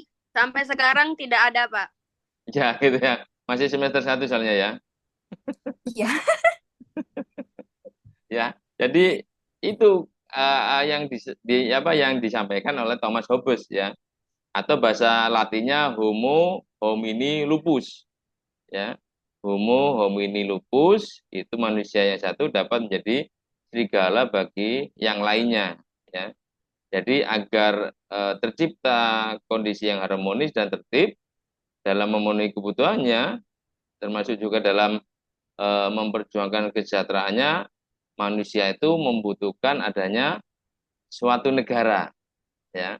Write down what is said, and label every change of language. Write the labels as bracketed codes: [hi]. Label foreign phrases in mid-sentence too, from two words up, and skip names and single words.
[id] Sampai sekarang tidak ada, Pak. Ya, gitu ya. Masih semester 1 soalnya ya. Iya. Ya, jadi itu yang disampaikan oleh Thomas Hobbes ya. Atau bahasa Latinnya [la] Homo homini lupus. [id] Ya. [la] Homo homini lupus [id] itu manusia yang satu dapat menjadi serigala bagi yang lainnya ya. Jadi agar tercipta kondisi yang harmonis dan tertib dalam memenuhi kebutuhannya, termasuk juga dalam memperjuangkan kesejahteraannya, manusia itu membutuhkan adanya suatu negara ya.